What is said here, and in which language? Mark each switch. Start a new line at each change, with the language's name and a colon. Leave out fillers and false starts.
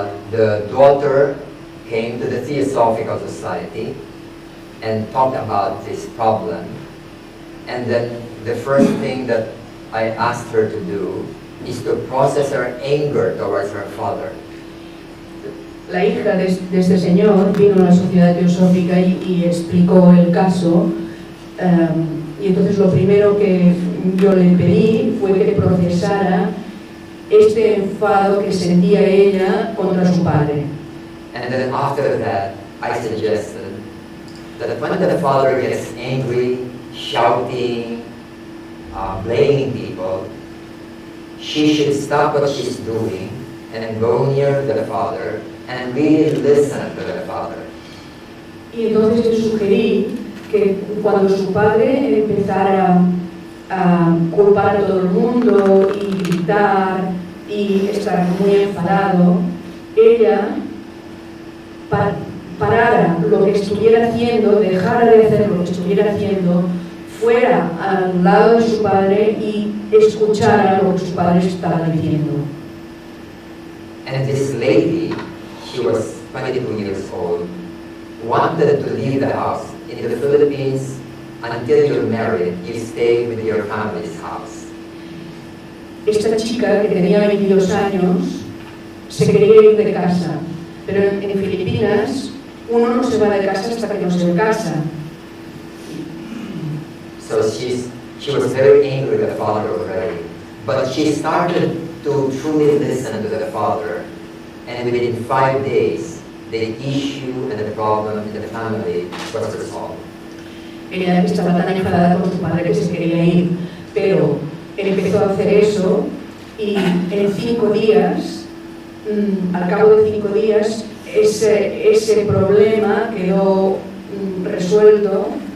English: The daughter came to the Theosophical Society and talked about this problem, and then the first thing that I asked her to do is to process her anger towards her father.
Spanish: La hija de este señor vino a la Sociedad Teosófica y explicó el caso, y entonces lo primero que yo le pedí fue que procesara este enfado que sentía ella contra su padre.
English: And then after that, I suggested that when the father gets angry, shouting, blaming people, she should stop what she's doing and go near the father and really listen to the father.
Spanish: Y entonces le sugerí que cuando su padre empezara a culpar a todo el mundo y gritar y estar muy enfadado, ella parara lo que estuviera haciendo, dejara de hacer lo que estuviera haciendo, fuera al lado de su padre y escuchara lo que su padre estaba diciendo.
English: And this lady, she was 22 years old, wanted to leave the house. In the Philippines, until you're married, you stay with your family's house.
Spanish: Esta chica, que tenía 22 años, se quería ir de casa, pero en Filipinas uno no se va de casa hasta que no se casa.
English: So she was very angry with the father already, but she started to truly listen to the father, and within 5 days, the issue and the problem in the family was resolved.
Spanish: Ella estaba tan enfadada con su padre que se quería ir, pero él empezó a hacer eso y en 5 días, al cabo de 5 días, ese problema quedó resuelto,